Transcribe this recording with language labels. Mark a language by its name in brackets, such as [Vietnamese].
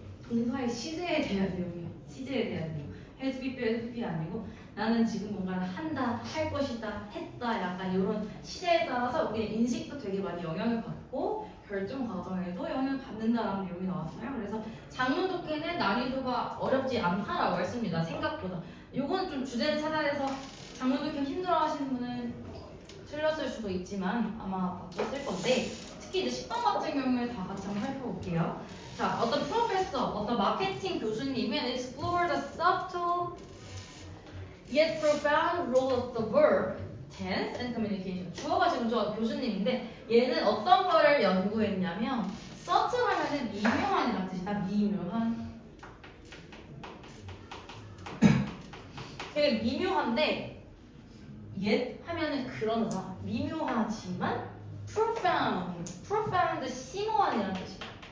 [Korean] 동사의 시제에 대한 내용이에요. 시제에 대한 내용. has be 아니고 나는 지금 뭔가를 한다, 할 것이다, 했다 약간 이런 시제에 따라서 우리의 인식도 되게 많이 영향을 받고 결정 과정에도 영향을 받는다라는 내용이 나왔어요. 그래서 장문 독해는 난이도가 어렵지 않다라고 했습니다. 생각보다. 요건 좀 주제를 찾아내서 장문 독해 힘들어하시는 분은 틀렸을 수도 있지만 아마 바꿨을 건데 특히 이제 10번 같은 경우에 다 같이 한번 살펴볼게요. 자, 어떤 프로페서, 어떤 마케팅 교수님은 [English] explore the subtle yet profound role of the verb, tense and communication. [Korean] 주어가 지금 저 교수님인데 얘는 어떤 거를 연구했냐면 subtle 하면은 미묘한이라는 뜻이다. 미묘한. 되게 미묘한데 yet 하면은 그러나 미묘하지만 profound 심오한이라는 뜻이에요.